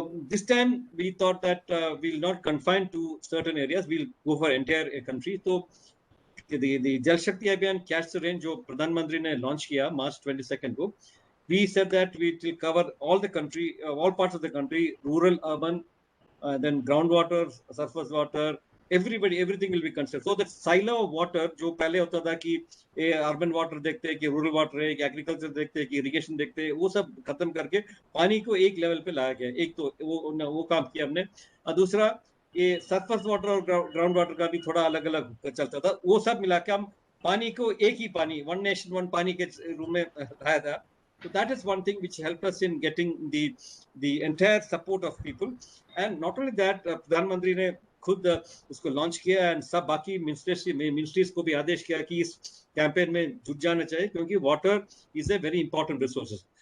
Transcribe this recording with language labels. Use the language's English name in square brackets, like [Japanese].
[English] This time we thought that we'll not confine to certain areas, we'll go for entire country. So the Jal Shakti Abhiyan Catch the Rain [Hindi] जो प्रधानमंत्री ने launch किया [English] March 22 को, we said that we will cover all the country, all parts of the country, rural, urban, then groundwater, surface water, everybody, everything will be considered. So the silo of water [Hindi] जो पहले होता था कि urban water देखते हैं कि rural water है, कि एग्रीकल्चर देखते हैं कि इरिगेशन देखते हैं, वो सब खत्म करके पानी को एक लेवल पे लाया गया। एक तो वो काम किया हमने। और दूसरा ये सरफेस वाटर और ग्राउंड वाटर का भी थोड़ा अलग अलग चलता था, वो सब मिला के हम पानी को एक ही पानी, वन नेशन वन पानी के रूम में लाया था। [English] So that is one thing which helped us in getting the entire support of people. And not only that, [Hindi] प्रधानमंत्री ने खुद उसको लॉन्च किया एंड सब बाकी मिनिस्ट्रीज को भी आदेश किया कि इस कैंपेन में जुट जाना चाहिए, क्योंकि [English] Water is a very important resources.